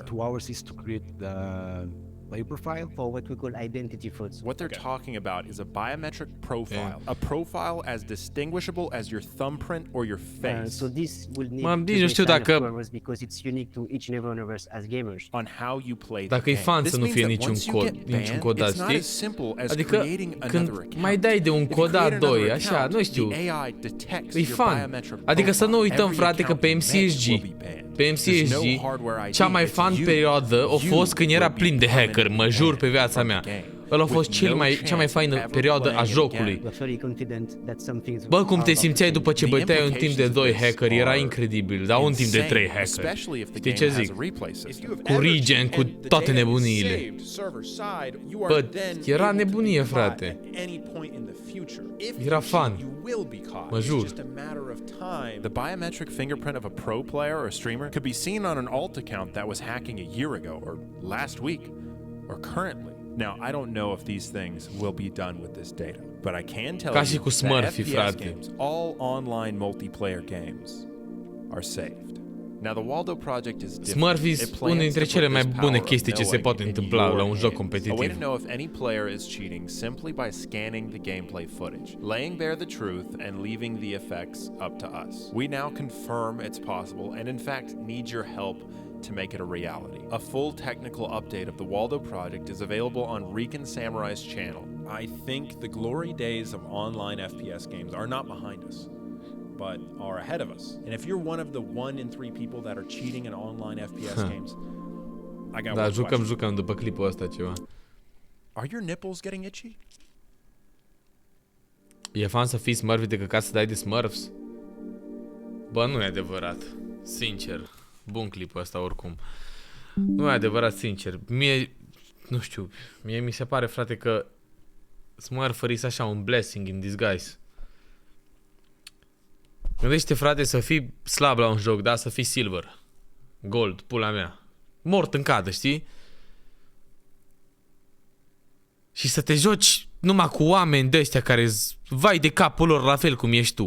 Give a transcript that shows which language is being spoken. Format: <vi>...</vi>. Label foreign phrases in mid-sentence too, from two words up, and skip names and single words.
<en>2 hours is to create the player profile for what we call identity frauds. What they're talking about is a biometric profile, a profile as distinguishable as your thumbprint or your face. So this will need because it's unique to each and every one of us as gamers. On how you play.</en> <ro>Dacă e fan să nu fie niciun codat, știi? Adică când mai dai de un codat 2, așa, nu știu, e fan. Adică să nu uităm, frate, că pe MCSG, cea mai fan perioadă a fost când era plin de hacker, mă jur pe viața mea. Ăla a fost cea mai faină perioadă a jocului. Bă, cum te simțeai după ce băteai un timp de 2 hackeri, era incredibil, dar un timp de 3 hackeri. Știi ce zic? Cu regen, cu toate nebuniile. Bă, era nebunie, frate. Era fan. Mă jur.</ro> <en>The biometric fingerprint of a pro player or streamer could be seen on an alt account that was hacking a year ago, or last week, or currently. Now, I don't know if these things will be done with this data, but I can tell you that FPS games, all online multiplayer games, are saved. Now, the Waldo project is different.</en> <ro>Smurfs una dintre cele mai bune chestii ce se poate întâmpla la un joc competitiv.</ro> <en>A way to know if any player is cheating simply by scanning the gameplay footage, laying bare the truth, and leaving the effects up to us. We now confirm it's possible, and in fact need your help to make it a reality. A full technical update of the Waldo project is available on Rican Samurai's channel. I think the glory days of online FPS games are not behind us, but are ahead of us. And if you're one of the 1 in 3 people that are cheating in online FPS games, I got one question.</en> <ro>Jucăm după clipul ăsta ceva.</ro> <en>Are your nipples getting itchy?</en> <ro>E fan să fii Smurf decât ca să dai de Smurfs? Bă, nu e adevărat. Sincer. Bun clipul ăsta oricum. Nu e adevărat, sincer. Mie, nu știu, mie mi se pare, frate, că Smurferii sunt așa un</ro> <en>blessing in disguise.</en> <ro>Gândește, frate, să fii slab la un joc, da? Să fii silver, gold, pula mea, mort în cadă, știi? Și să te joci numai cu oameni de ăștia care vai de capul lor la fel cum ești tu.</ro>